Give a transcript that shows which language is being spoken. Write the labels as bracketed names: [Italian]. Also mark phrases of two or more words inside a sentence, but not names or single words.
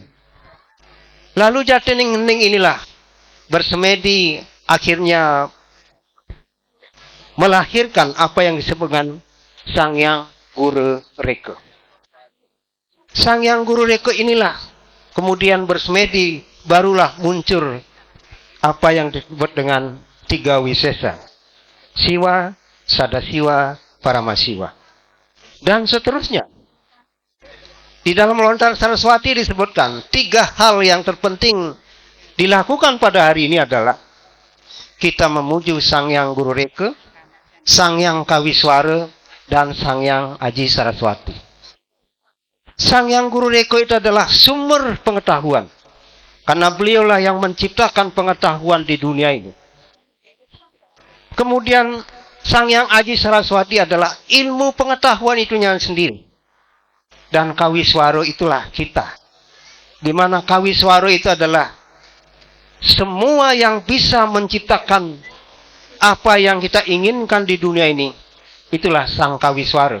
[Indonesian] Lalu jatining hening inilah bersemedi akhirnya melahirkan apa yang disebut dengan Sangyang Guru Reka. Sangyang Guru Reka inilah kemudian bersemedi, barulah muncul apa yang disebut dengan tiga wisesa. Siwa, Sadasiwa, Paramasiwa. Dan seterusnya. Di dalam lontar Saraswati disebutkan tiga hal yang terpenting dilakukan pada hari ini adalah kita memuju Sangyang Guru Reka, Sangyang Kawiswara, dan Sangyang Aji Saraswati. Sangyang Guru Reka itu adalah sumber pengetahuan. Karena beliaulah yang menciptakan pengetahuan di dunia ini. Kemudian Sangyang Aji Saraswati adalah ilmu pengetahuan itunya sendiri. Dan Kawiswara itulah kita. Di mana Kawiswara itu adalah semua yang bisa menciptakan apa yang kita inginkan di dunia ini, itulah Sang Kawiswara.